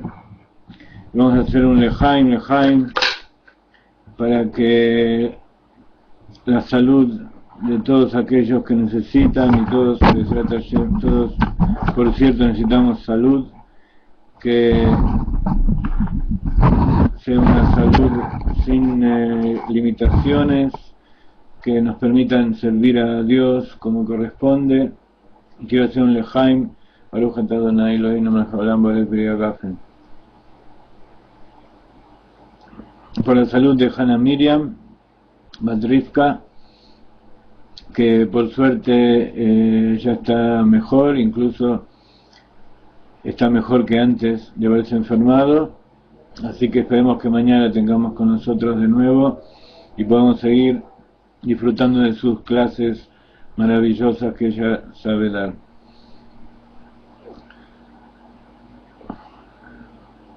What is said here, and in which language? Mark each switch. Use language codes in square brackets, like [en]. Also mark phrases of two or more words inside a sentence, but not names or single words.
[es] Vamos a hacer un Lejaim, para que la salud de todos aquellos que necesitan, y todos, por cierto, necesitamos salud, que sea una salud sin limitaciones, que nos permitan servir a Dios como corresponde. Quiero hacer un Lejaim. [he] ברוך אתה אדוני אלוהינו מלך העולם ועולה בריאגפן. [es] Por la salud de Hannah Miriam Badrivka, que por suerte ya está mejor, incluso está mejor que antes de haberse enfermado, así que esperemos que mañana la tengamos con nosotros de nuevo y podamos seguir disfrutando de sus clases maravillosas que ella sabe dar.